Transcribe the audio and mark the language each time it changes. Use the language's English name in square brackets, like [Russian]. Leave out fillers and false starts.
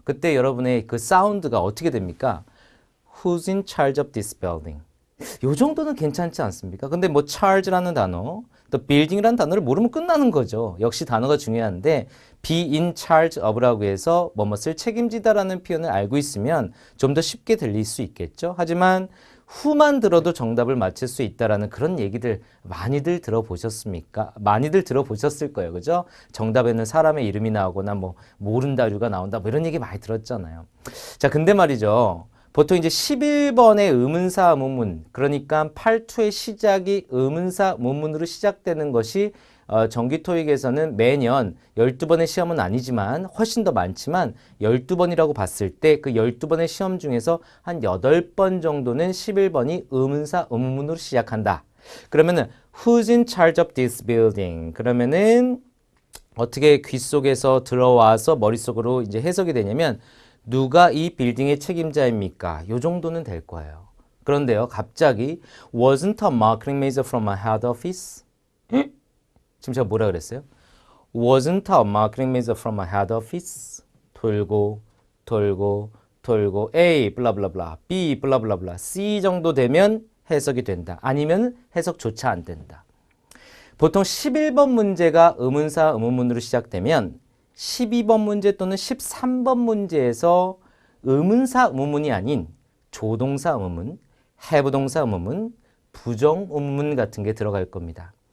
[Korean] 그때 여러분의 그 사운드가 어떻게 됩니까? [English] Who's in charge of this building? [Korean] 요 정도는 괜찮지 않습니까? 근데 뭐 charge라는 단어, 또 building이라는 단어를 모르면 끝나는 거죠. 역시 단어가 중요한데 be in charge of라고 해서 뭐뭇을 책임지다라는 표현을 알고 있으면 좀 더 쉽게 들릴 수 있겠죠. 하지만 who만 들어도 정답을 맞힐 수 있다라는 그런 얘기들 많이들 들어보셨습니까? 많이들 들어보셨을 거예요. 그죠? 정답에는 사람의 이름이 나오거나 뭐 모른다류가 나온다 뭐 이런 얘기 많이 들었잖아요. 자, 근데 말이죠. 보통 이제 11번의 의문사 의문문, 그러니까 8-2의 시작이 의문사 의문문으로 시작되는 것이 정기 토익에서는 매년 12번의 시험은 아니지만 훨씬 더 많지만 12번이라고 봤을 때 그 12번의 시험 중에서 한 8번 정도는 11번이 의문사 의문문으로 시작한다. 그러면은 [English] Who's in charge of this building? [Korean] 그러면은 어떻게 귀 속에서 들어와서 머릿속으로 이제 해석이 되냐면 누가 이 빌딩의 책임자입니까? 요 정도는 될 거예요. 그런데요, 갑자기 [English] Wasn't a marketing manager from a head office? [Korean] 지금 제가 뭐라 그랬어요? [English] Wasn't a marketing manager from a head office? [Korean] 돌고 돌고 돌고 A 블라블라블라 B 블라블라블라 C 정도 되면 해석이 된다. 아니면 해석조차 안 된다. 보통 11번 문제가 의문사 의문문으로 시작되면 12번 문제 또는 13번 문제에서 의문사 의문문이 아닌 조동사 의문문, 해부동사 의문문, 부정 의문문 같은 게 들어갈 겁니다.